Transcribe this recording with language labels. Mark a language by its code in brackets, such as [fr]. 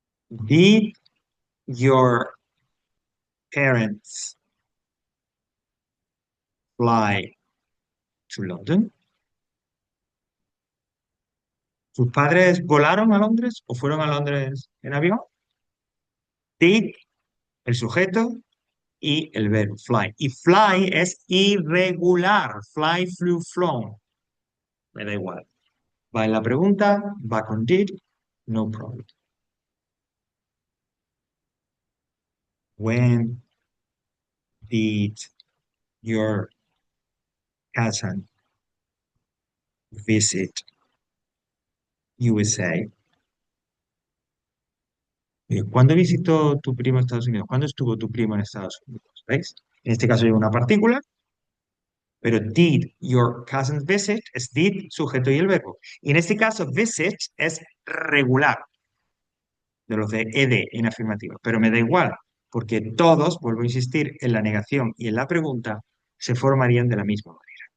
[en] Did your parents fly to London? [es] ¿Tus padres volaron a Londres o fueron a Londres en avión? Did, el sujeto y el verbo fly. Y fly es irregular. Fly, flew, flown. Me da igual. Va en la pregunta, va con did, [en] no problem. When did your cousin visit USA? [es] ¿Cuándo visitó tu primo Estados Unidos? ¿Cuándo estuvo tu primo en Estados Unidos? ¿Veis? En este caso lleva una partícula, pero [en] did your cousin visit [es] es did, sujeto y el verbo. Y en este caso visit es regular, de los de ed en afirmativo, pero me da igual, porque todos, vuelvo a insistir, en la negación y en la pregunta se formarían de la misma manera.